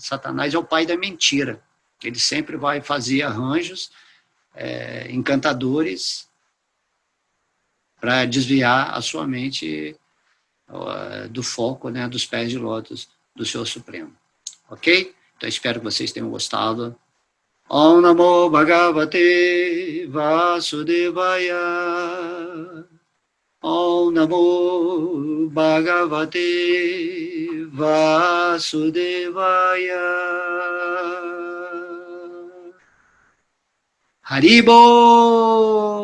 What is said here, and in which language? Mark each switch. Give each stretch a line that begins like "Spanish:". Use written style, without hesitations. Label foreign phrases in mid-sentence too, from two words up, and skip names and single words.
Portuguese: Satanás é o pai da mentira. Ele sempre vai fazer arranjos encantadores para desviar a sua mente do foco, né, dos pés de lótus do Senhor Supremo. Ok? Então, espero que vocês tenham gostado.
Sanskrit: ॐ नमो भगवते वासुदेवाय. ॐ नमो भगवते वासुदेवाय.
Portuguese: Haribo!